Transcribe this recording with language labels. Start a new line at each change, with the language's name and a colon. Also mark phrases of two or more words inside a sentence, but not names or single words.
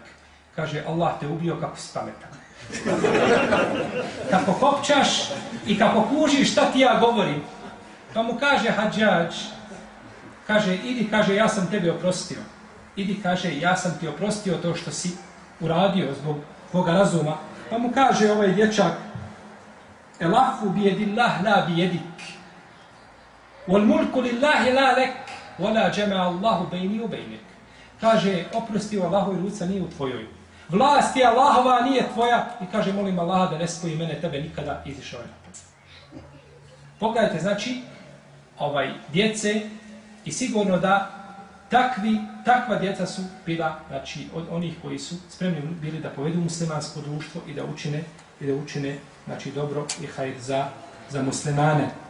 Bosnian: Kaže, Allah te ubio kako si pametan. Kako kopčaš i kako kužiš šta ti ja govorim. Pa mu kaže Hadžadž, kaže, idi, kaže, ja sam tebi oprostio. Idi, kaže, ja sam ti oprostio to što si uradio zbog tvoga razuma. Pa mu kaže ovaj dječak,
Arabic: العفو بيد الله لا بيدك. والملك لله لا لك. ولا جمع الله بيني وبينك.
Bosnian: Kaže, oprosti u Allahovoj ruci, nije u tvojoj. Vlast je Allahova, nije tvoja. I kaže, molim Allaha da ne spoji mene, tebe nikada izišao je napad. Pogledajte, znači, djece i sigurno da takva djeca su bila, znači, od onih koji su spremni bili da povedu muslimansko društvo i da učine, znači, dobro i hajr za muslimane.